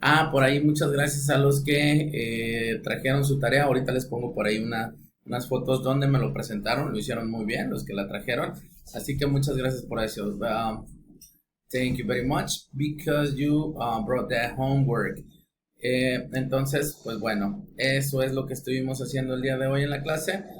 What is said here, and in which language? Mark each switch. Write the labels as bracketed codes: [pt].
[es] Por ahí muchas gracias a los que trajeron su tarea. Ahorita les pongo por ahí unas fotos donde me lo presentaron, lo hicieron muy bien los que la trajeron, así que muchas gracias por eso. [en] Thank you very much because you brought that homework. [es] Entonces, pues bueno, eso es lo que estuvimos haciendo el día de hoy en la clase.